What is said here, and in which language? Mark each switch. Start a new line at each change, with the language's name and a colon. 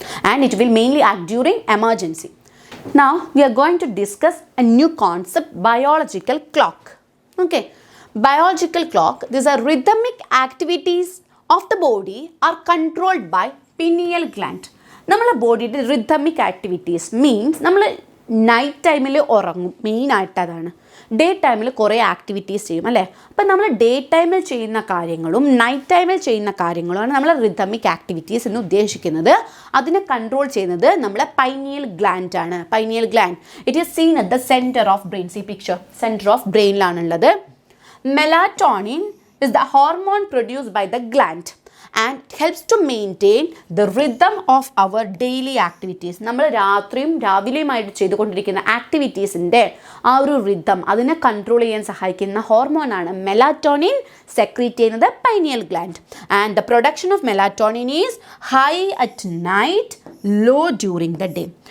English: And it will mainly act during emergency. Now we are going to discuss a new concept, biological clock. Okay, biological clock, these are rhythmic activities of the body are controlled by pineal gland.
Malayalam: നമ്മളെ ബോഡിയുടെ rhythmic activities means നമ്മൾ night ടൈമിൽ ഉറങ്ങും, മെയിനായിട്ട് അതാണ്. Day ടൈമിൽ കുറേ activities ചെയ്യും അല്ലേ. അപ്പം നമ്മൾ ഡേ ടൈമിൽ ചെയ്യുന്ന കാര്യങ്ങളും നൈറ്റ് ടൈമിൽ ചെയ്യുന്ന കാര്യങ്ങളുമാണ് നമ്മൾ റിതമിക് ആക്ടിവിറ്റീസ് എന്ന് ഉദ്ദേശിക്കുന്നത്. അതിനെ കൺട്രോൾ ചെയ്യുന്നത് നമ്മളെ പൈനിയൽ ഗ്ലാൻഡ് ആണ്. Pineal gland
English: It is seen at the centre of brain. See picture,
Malayalam: centre of ബ്രെയിനിലാണുള്ളത്.
English: Melatonin is the hormone produced by the gland and it helps to maintain the rhythm of our daily activities.
Malayalam: നമ്മൾ രാത്രിയും രാവിലെയുമായിട്ട് ചെയ്തുകൊണ്ടിരിക്കുന്ന ആക്ടിവിറ്റീസിൻ്റെ ആ ഒരു rhythm അതിനെ control ചെയ്യാൻ സഹായിക്കുന്ന ഹോർമോണാണ് melatonin, secrete ചെയ്യുന്നത് pineal gland.
English: And the production of melatonin is high at night, low during the day.